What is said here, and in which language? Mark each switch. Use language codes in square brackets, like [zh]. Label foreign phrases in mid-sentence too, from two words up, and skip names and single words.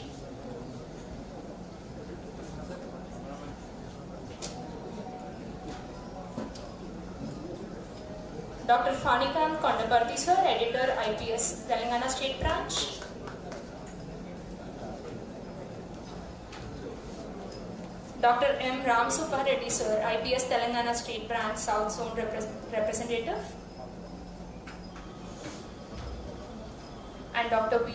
[en] Dr. Fanikan Kondaparthi, Sir, Editor, IPS Telangana State Branch. Dr. M. Ram Suppa Reddy, Sir, IPS Telangana State Branch, South Zone Representative. And Dr. V.